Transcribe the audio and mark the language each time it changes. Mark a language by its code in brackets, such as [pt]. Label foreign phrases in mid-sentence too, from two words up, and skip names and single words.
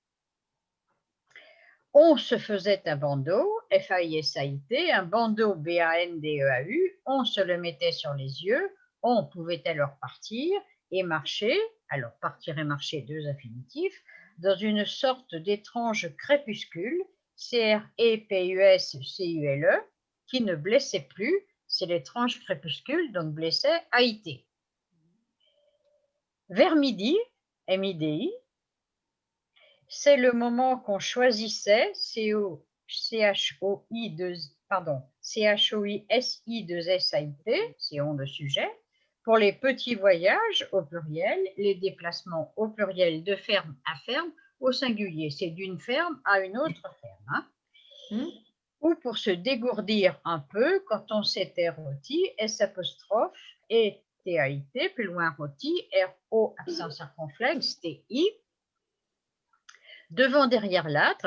[fr] On se faisait un bandeau, F-A-I-S-A-I-T, un bandeau B-A-N-D-E-A-U, on se le mettait sur les yeux, on pouvait alors partir et marcher, alors partir et marcher, deux infinitifs, dans une sorte d'étrange crépuscule, C-R-E-P-U-S-C-U-L-E, qui ne blessait plus, c'est l'étrange crépuscule, donc blessait A-I-T. Vers midi, M-I-D-I, c'est le moment qu'on choisissait, C-H-O-I-S-I-2-S-A-I-T, c'est on le sujet, Pour les petits voyages au pluriel, les déplacements au pluriel de ferme à ferme au singulier. C'est d'une ferme à une autre ferme. Hein. Ou pour se dégourdir un peu, quand on s'était rôti, S apostrophe et T-A-I-T, plus loin rôti, R-O accent circonflexe, T-I, devant derrière l'âtre.